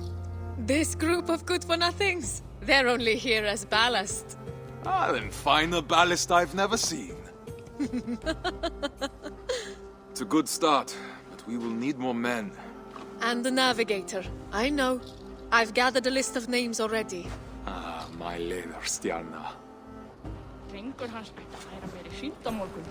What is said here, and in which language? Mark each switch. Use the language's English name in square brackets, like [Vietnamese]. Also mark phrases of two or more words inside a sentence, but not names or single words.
[English] This group of good-for-nothings, they're only here as ballast. Ah, then find a ballast I've never seen. It's a good start, but we will need more men. And the navigator. I know. I've gathered a list of names already. Ah, my leðurstjarna. [Icelandic] Drengur hans ætti að færa mér í sund á morgun.